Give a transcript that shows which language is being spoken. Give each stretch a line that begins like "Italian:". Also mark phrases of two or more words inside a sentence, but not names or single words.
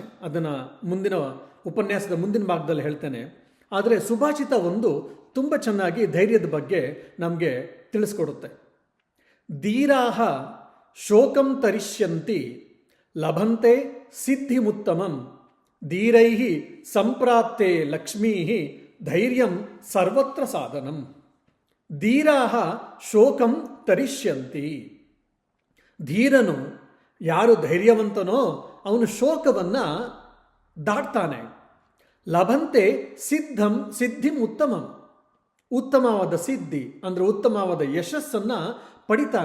Kannada: ಅದನ್ನು ಮುಂದಿನ ಉಪನ್ಯಾಸದ ಮುಂದಿನ ಭಾಗದಲ್ಲಿ ಹೇಳ್ತೇನೆ. ಆದರೆ ಸುಭಾಷಿತ ಒಂದು ತುಂಬ ಚೆನ್ನಾಗಿ ಧೈರ್ಯದ ಬಗ್ಗೆ ನಮಗೆ ತಿಳಿಸ್ಕೊಡುತ್ತೆ.
Sanskrit: ಧೀರಾಹ ಶೋಕಂ ತರಿಷ್ಯಂತಿ ಲಭಂತೆ ಸಿದ್ಧಿಮುತ್ತಮಂ ಧೀರೈಃ ಸಂಪ್ರಾಪ್ತೆ ಲಕ್ಷ್ಮೀಃ ಧೈರ್ಯಂ ಸರ್ವತ್ರ ಸಾಧನಂ. ಧೀರಾಹ ಶೋಕಂ ತರಿಷ್ಯಂತಿ.
Kannada: ಧೀರನು, ಯಾರು ಧೈರ್ಯವಂತನೋ ಅವನು ಶೋಕವನ್ನು ದಾಟ್ತಾನೆ.
Sanskrit: ಲಭಂತೆ ಸಿದ್ಧಿಂ ಉತ್ತಮಂ,
Kannada: ಉತ್ತಮವಾದ ಸಿದ್ಧಿ ಅಂದರೆ ಉತ್ತಮವಾದ ಯಶಸ್ಸನ್ನು ಪಡಿತಾನೆ.